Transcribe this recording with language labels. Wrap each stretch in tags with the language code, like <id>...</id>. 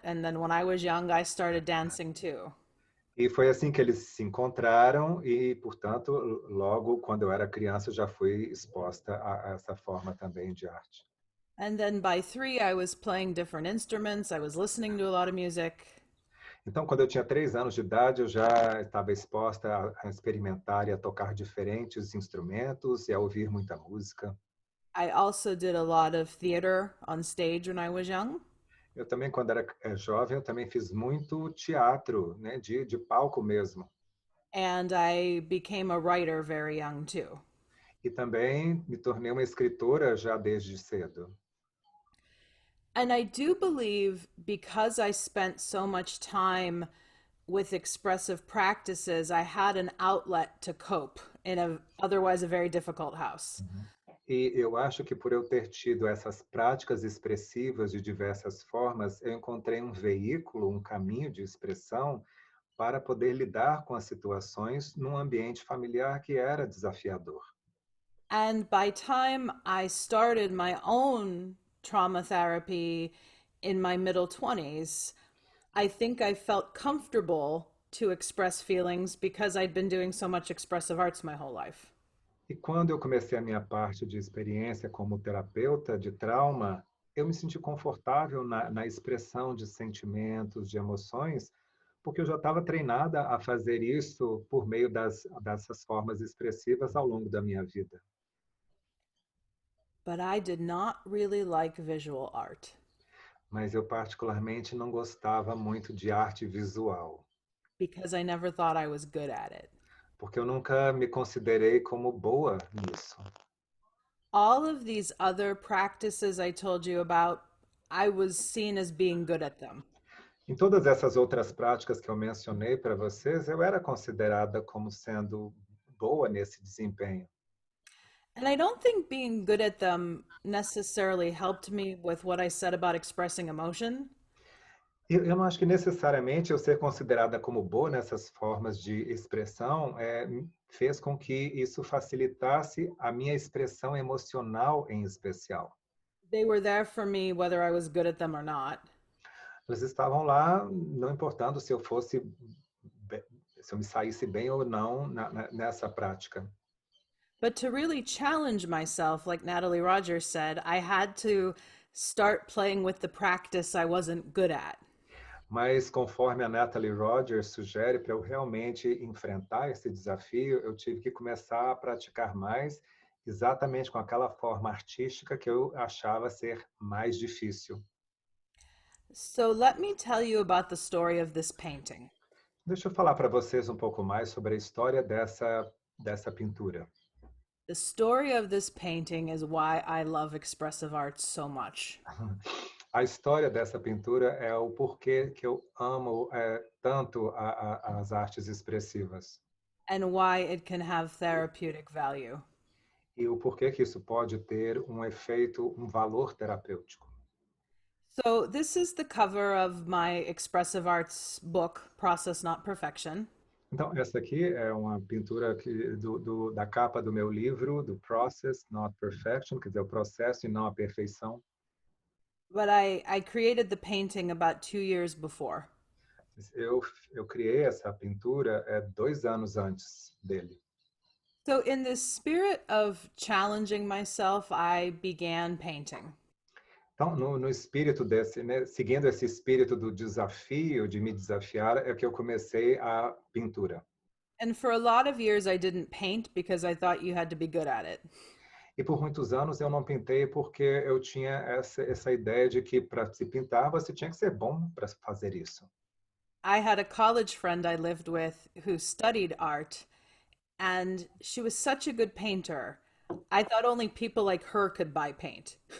<en>And then when I was young, I started dancing too.</en> <pt>E foi assim que eles se encontraram e, portanto, logo quando eu era criança, eu já fui exposta a essa forma também de arte.</pt> <en>And then by three, I was playing different instruments. I was listening to a lot of music.</en> <pt>Então, quando eu tinha 3 anos de idade, eu já estava exposta a experimentar e a tocar diferentes instrumentos e a ouvir muita música.</pt> <en>I also did a lot of theater on stage when I was young.</en> <pt>Eu também, quando era jovem, eu também fiz muito teatro, né, de palco mesmo.</pt> <en>And I became a writer very young too.</en> <pt>E também me tornei uma escritora já desde cedo.</pt> <en>And I do believe because I spent so much time with expressive practices, I had an outlet to cope in a otherwise a very difficult house.</en> <pt>E eu acho que por eu ter tido essas práticas expressivas de diversas formas, eu encontrei um veículo, um caminho de expressão para poder lidar com as situações num ambiente familiar que era desafiador.</pt> <en>And by time I started my own trauma therapy in my middle 20s, I think I felt comfortable to express feelings because I'd been doing so much expressive arts my whole life.</en> <pt>E quando eu comecei a minha parte de experiência como terapeuta de trauma, eu me senti confortável na expressão de sentimentos, de emoções, porque eu já estava treinada a fazer isso por meio dessas formas expressivas ao longo da minha vida.</pt> <en>But I did not really like visual art</en> <pt>Mas eu particularmente não gostava muito de arte visual,</pt> <en>because I never thought I was good at it.</en> <pt>porque eu nunca me considerei como boa nisso.</pt> <en>All of these other practices I told you about, I was seen as being good at them.</en> <pt>Em todas essas outras práticas que eu mencionei para vocês, eu era considerada como sendo boa nesse desempenho.</pt> <en>And I don't think being good at them necessarily helped me with what I said about expressing emotion.</en> <pt>Eu não acho que necessariamente eu ser considerada como boa nessas formas de expressão fez com que isso facilitasse a minha expressão emocional em especial.</pt> <en>They were there for me whether I was good at them or not.</en> <pt>Elas estavam lá, não importando se eu fosse, se eu me saísse bem ou não nessa prática.</pt> <en>But to really challenge myself, like Natalie Rogers said, I had to start playing with the practice I wasn't good at.</en> <pt>Mas, conforme a Natalie Rogers sugere, para eu realmente enfrentar esse desafio, eu tive que começar a praticar mais, exatamente com aquela forma artística que eu achava ser mais difícil.</pt> <en>So let me tell you about the story of this painting.</en> <pt>Deixa eu falar para vocês um pouco mais sobre a história dessa pintura.</pt> <en>The story of this painting is why I love expressive arts so much.</en> <pt>A história dessa pintura é o porquê que eu amo tanto as artes expressivas</pt> <en>And why it can have therapeutic value.</en> <pt>e o porquê que isso pode ter um efeito, um valor terapêutico.</pt> <en>So, this is the cover of my expressive arts book, Process Not Perfection.</en> <pt>Então, essa aqui é uma pintura da capa do meu livro, do Process Not Perfection, quer dizer, o processo e não a perfeição.</pt> <en>But I created the painting about 2 years before.</en> <pt>Eu criei essa pintura 2 anos antes dele.</pt> <en>So, in the spirit of challenging myself, I began painting.</en> <pt>Então, no espírito desse, né, seguindo esse espírito do desafio, de me desafiar, é que eu comecei a pintura.</pt> <en>And for a lot of years, I didn't paint because I thought you had to be good at it.</en> <pt>E por muitos anos eu não pintei porque eu tinha essa ideia de que para se pintar você tinha que ser bom para fazer isso.</pt> <en>I had a college friend I lived with who studied art, and she was such a good painter. I thought only people like her could buy paint.</en>